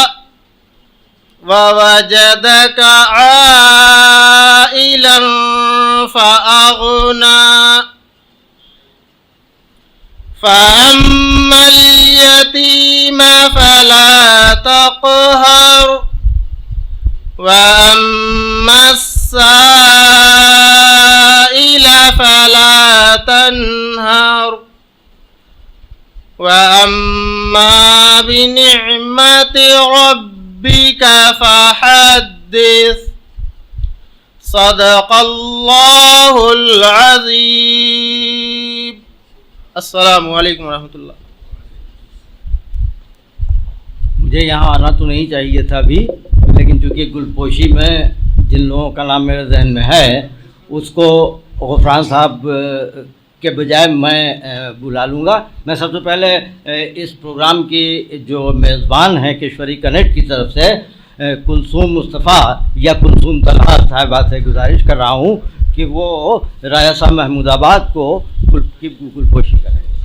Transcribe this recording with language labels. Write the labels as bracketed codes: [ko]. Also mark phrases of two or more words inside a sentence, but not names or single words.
[ar] ووجدك عائلا فأغنى فأما اليتيم فلا تقهر وأما السائل فلا تنهر وأما بنعمة ربك فحدث صدق الله العظيم. السلام علیکم رحمة الله. [ur] مجھے یہاں آنا تو نہیں چاہیے تھا ابھی، لیکن چونکہ گلپوشی میں جن لوگوں کا نام میرے ذہن میں ہے اس کو غفران صاحب کے بجائے میں بلا لوں گا. میں سب سے پہلے اس پروگرام کی جو میزبان ہیں کشوری کنیکٹ کی طرف سے کلثوم مصطفیٰ یا کلثوم طلحہ صاحبہ سے گزارش کر رہا ہوں کہ وہ رائسہ محمودآباد کو گلپوشی کریں.